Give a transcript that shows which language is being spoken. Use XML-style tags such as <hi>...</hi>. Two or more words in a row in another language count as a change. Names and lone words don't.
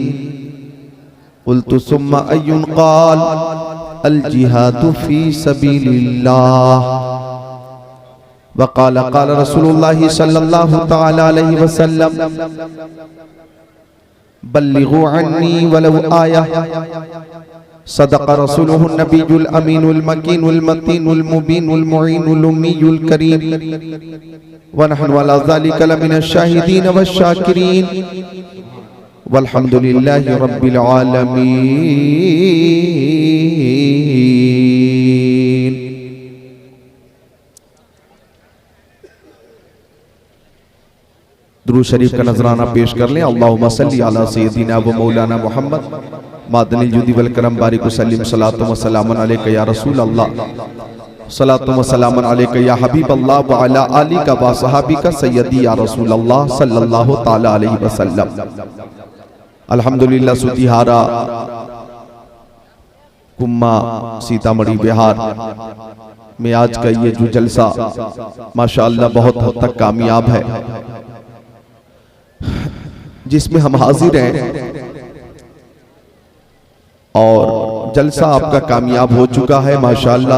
<ar>قلت ثم أي قال الجهاد في سبيل الله. وقال قال رسول الله صلى الله تعالى عليه وسلم بلغوا عني ولو آية. صدق رسوله النبي الأمين المكين المتين المبين المعين الأمي الكريم ونحن على ذلك لمن الشاهدين والشاكرين والحمد لله رب العالمين.</ar> <hi>दुरूद शरीफ का नजराना पेश कर लें।</hi> <ar>اللهم صل على سيدنا ومولانا محمد معدن الجود والكرم بارك وسلم صلاة وسلام عليك يا رسول الله صلاة وسلام عليك يا حبيب الله وعلى آلك وصحابك سيدي يا رسول الله صلى الله تعالى عليه وسلم.</ar> <hi>अल्हम्दुलिल्लाह सुतिहारा कुम्मा सीतामढ़ी बिहार में आज का ये जो जलसा माशाअल्लाह बहुत हद तक कामयाब है, जिसमें हम हाजिर हैं और जलसा आपका कामयाब हो चुका है माशाअल्लाह।</hi>